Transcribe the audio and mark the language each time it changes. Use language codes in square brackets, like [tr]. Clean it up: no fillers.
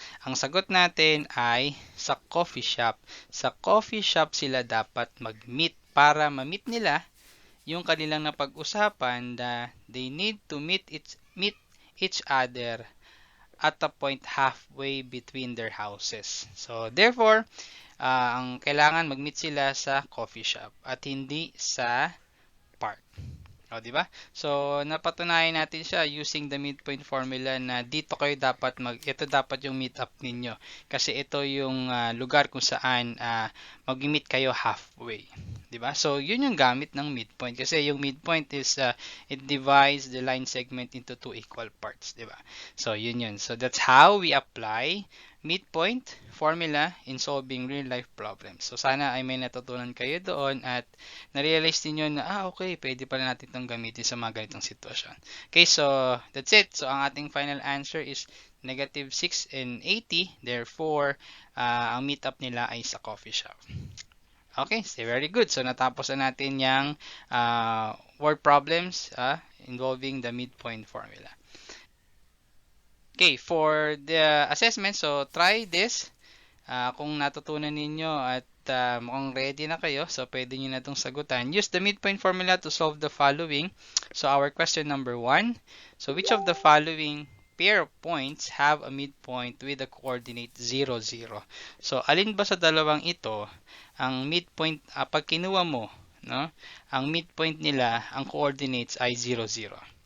[tl] Ang sagot natin ay sa coffee shop. Sa coffee shop sila dapat mag-meet para ma-meet nila yung kanilang napag-usapan na [en] they need to meet each other at a point halfway between their houses. [tl] So, therefore, ang kailangan mag-meet sila sa coffee shop at hindi sa park. O, di ba? So, napatunayan natin siya [en] using the midpoint formula [tl] na dito kayo dapat ito dapat yung meet up ninyo. Kasi ito yung lugar kung saan mag-meet kayo halfway. Di ba? So, yun yung gamit ng midpoint. Kasi yung midpoint [en] is, it divides the line segment into two equal parts. Di ba? So, yun yun. So, that's how we apply midpoint formula in solving real life problems. [tl] So, sana ay may natutunan kayo doon at na-realize niyo na, [en] okay, [tl] pwede pala natin itong gamitin sa mga ganitong sitwasyon. [en] Okay, so, that's it. So, [tl] ang ating [en] final answer is negative 6 and 80. [tl] Therefore, ang meetup nila ay sa coffee shop. Okay, so very good. So, natapos na natin yung word problems involving the midpoint formula. [en] Okay, for the assessment, so try this. [tl] Kung natutunan ninyo at mukhang ready na kayo, so pwede nyo na itong sagutan. [en] Use the midpoint formula to solve the following. So our question number 1. So which of the following pair of points have a midpoint with a coordinate 0, 0? [tl] So alin ba sa dalawang ito ang midpoint, pag kinuha mo, no? Ang midpoint nila, ang coordinates ay 0, 0.